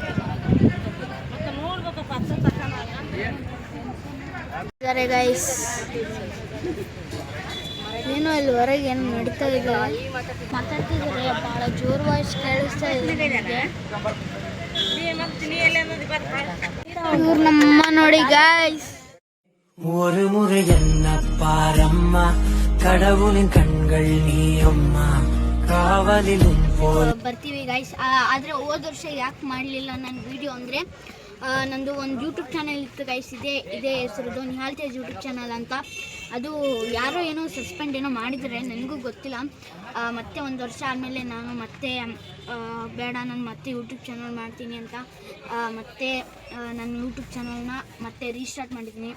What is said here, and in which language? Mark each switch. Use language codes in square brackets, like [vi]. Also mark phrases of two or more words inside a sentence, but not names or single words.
[kn] ಗೈಸ್ ಏನೋ ಇಲ್ಲಿ ಹೊರಗೆ ಏನು ನಡೀತಾ ಇದೆ, ಮಾತಾಡ್ತಿದ್ದಾರೆ. ಭಾಳ ಜೋರು ವಾಯ್ಸ್ ಕೇಳಿಸ್ತಾ ಇದೆ. ಇವ್ರು ನಮ್ಮ ನೋಡಿ ಗೈಸ್. [ta] ஒரு முறை என்ன பாரம்மா கடவுளின் கண்கள் நீ அம்மா காவலிலும் [kn] ಬರ್ತೀವಿ ಗೈಸ್. ಆದರೆ ಹೋದ ವರ್ಷ ಯಾಕೆ ಮಾಡಲಿಲ್ಲ ನನ್ನ ವಿಡಿಯೋ ಅಂದರೆ ನಂದು ಒಂದು [en] YouTube channel [kn] ಇತ್ತು ಗೈಸ್. ಇದೇ ಹೆಸರದು ನಿಹಾಲ್ ತೇಜ್ [en] YouTube channel [kn] ಅಂತ. ಅದು ಯಾರೋ ಏನೋ ಸಸ್ಪೆಂಡ್ ಏನೋ ಮಾಡಿದರೆ, ನನಗೂ ಗೊತ್ತಿಲ್ಲ. ಮತ್ತೆ ಒಂದು ವರ್ಷ ಆದಮೇಲೆ ನಾನು ಮತ್ತೆ ಬೇಡ, ನಾನು ಮತ್ತೆ [en] YouTube channel [kn] ಮಾಡ್ತೀನಿ ಅಂತ ಮತ್ತೆ ನನ್ನ [en] YouTube channelನ [kn] ಮತ್ತೆ ರೀಸ್ಟಾರ್ಟ್ ಮಾಡಿದ್ದೀನಿ.